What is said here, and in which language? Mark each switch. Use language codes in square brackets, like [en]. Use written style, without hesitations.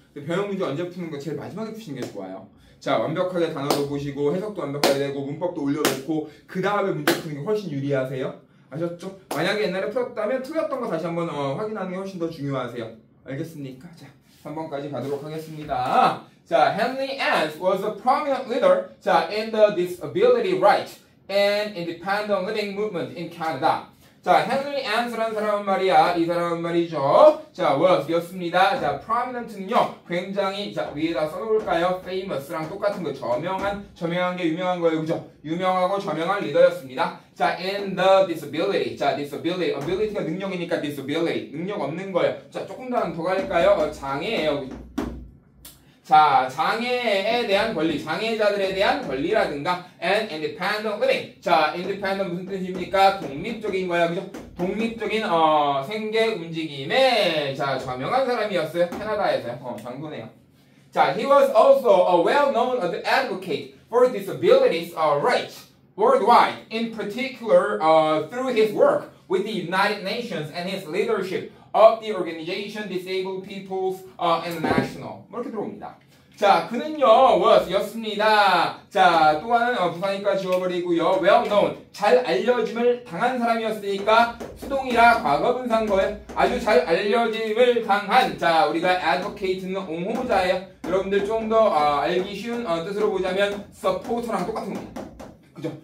[ko] 근데 배영 문제 언제 푸는 거 제일 마지막에 푸시는 게 좋아요. 자, 완벽하게 단어도 보시고 해석도 완벽하게 되고 문법도 올려놓고 그 다음에 문제 푸는 게 훨씬 유리하세요. 아셨죠? 만약에 옛날에 풀었다면 틀렸던 거 다시 한번 확인하는 게 훨씬 더 중요하세요. 알겠습니까? 자, 3번까지 가도록 하겠습니다. [en] 자, Henry Ann's was a prominent leader 자, in the disability rights and independent living movement in Canada. [ko] 자, Henry Ann's라는 사람은 말이야. 이 사람은 말이죠. 자, was였습니다. 자, prominent는요. 굉장히 자, 위에다 써놓을까요? famous랑 똑같은 거. 저명한 게 유명한 거예요. 그죠? 유명하고 저명한 리더였습니다. [en] 자, in the disability. 자, disability. [ko] ability가 능력이니까 disability. 능력 없는 거예요. 자, 조금 더 갈까요? 장애예요. 자, 장애에 대한 권리, 장애자들에 대한 권리라든가 [en] and independent living. [ko] 자, independent 무슨 뜻입니까? 독립적인 거야, 그죠? 독립적인 생계 움직임에 자 저명한 사람이었어요. 캐나다에서요. 장군이에요. [en] 자, he was also a well-known advocate for disabilities rights worldwide, in particular through his work with the United Nations and his leadership of the organization Disabled Peoples International. [ko] 이렇게 들어옵니다. 자, 그는요, 였습니다. 자, 또 하나는 부사니까 지워버리고요. well known, 잘 알려짐을 당한 사람이었으니까 수동이라 과거분사인 거예요. 아주 잘 알려짐을 당한, 자, 우리가 advocate는 옹호자예요. 여러분들 좀 더 알기 쉬운 뜻으로 보자면 support랑 똑같은 겁니다. 그죠?